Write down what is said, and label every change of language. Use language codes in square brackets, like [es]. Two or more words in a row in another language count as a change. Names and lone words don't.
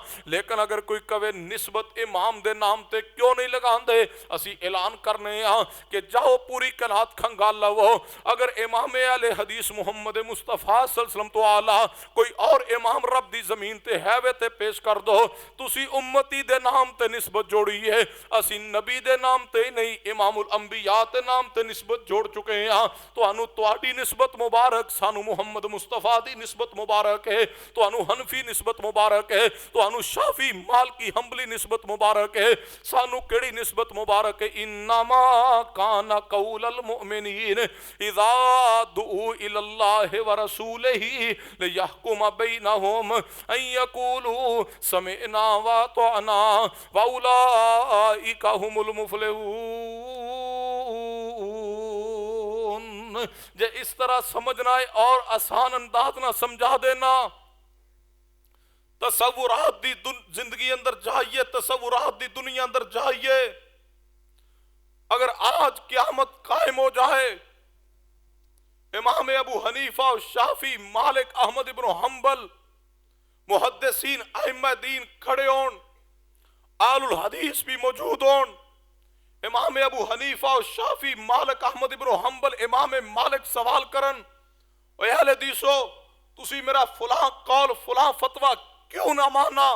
[pa] لیکن اگر کوئی کہے نسبت امام دے نام تے کیوں نہیں لگان دے، اسی اعلان کرنے ہاں کہ جاؤ پوری کائنات کھنگال لو، اگر امام اہل حدیث محمد مصطفیٰ [ar] صلی اللہ علیہ وسلم [pa] تو اعلیٰ کوئی اور امام رب دی زمین تے ہے وے تے پیش کر دو، تسی امتی دے نام تے نسبت جوڑی ہے، اسی نبی دے نام تے نہیں امام الانبیاء تے نام تے نسبت جوڑ چکے ہیں۔ تو انو تواڈی نسبت مبارک، سانو محمد مصطفیٰ دی نسبت مبارک ہے، تو انو حنفی نسبت مبارک ہے، تو انو شافی مالکی حنبلی نسبت مبارک ہے، سانو کیڑی نسبت مبارک ہے؟ [ar] انما کان قول المؤمنین اذا دعوا الی اللہ ورسولہ لیحکم بینہم ان یقولوا سمعنا واطعنا واولئک هم المفلحون۔ [pa] جے اس طرح سمجھنا ہے اور آسان انداز نہ سمجھا دینا، تصورات دی زندگی اندر جائیے، تصورات دی دنیا اندر جائیے۔ اگر آج قیامت قائم ہو جائے، امام ابو حنیفہ شافعی مالک احمد بن حنبل محدثین ائمہ دین کھڑے ہون، آل الحدیث بھی موجود ہون، امام ابو حنیفہ شافعی مالک احمد بن حنبل امام مالک سوال کرن، اے اہل حدیثو تسی میرا فلاں قول فلاں فتوہ کیوں نہ مانا؟